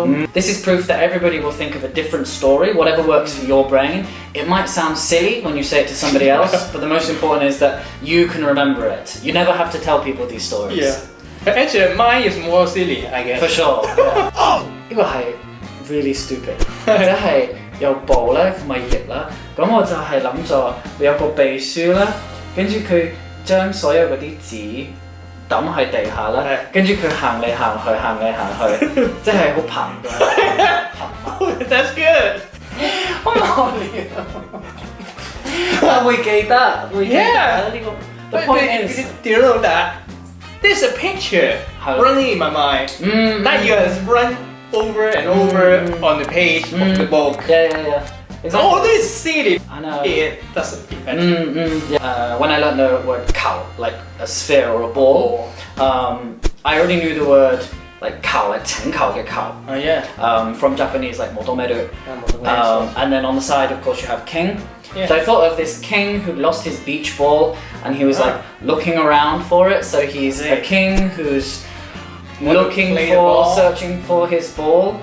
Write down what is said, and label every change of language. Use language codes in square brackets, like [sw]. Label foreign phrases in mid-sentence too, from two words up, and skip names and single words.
[en] This is proof that everybody will think of a different story, whatever works for your brain. It might sound silly when you say it to somebody else, but the most important is that you can remember it. You never have to tell people these stories. Yeah. But actually, mine is more silly, I guess. For sure. Yeah. [yue] 呢個係 [en] really stupid， [yue] 即係有部咧同埋翼啦。咁我就係諗咗有個秘書啦，跟住佢將所有嗰啲紙抌喺地下啦，跟住佢行嚟行去，行嚟行去，即係好膨嘅。 [en] That's good. [yue] 好無聊。我會記得，會記得呢個。 [en] The point is, do you know that there's a picture running in my mind that you have run over and over on the page of the book. Yeah. Exactly. Oh, this is silly. I know. It doesn't affect. Yeah. When I learned the word "kao," like a sphere or a ball, I already knew the word like "kao," like 成kao嘅 kao. Oh yeah. From Japanese, like motomeru. And then on the side, of course, you have king. Yeah. So I thought of this king who lost his beach ball, and he was like looking around for it. So he's a king who's looking for, searching for his ball.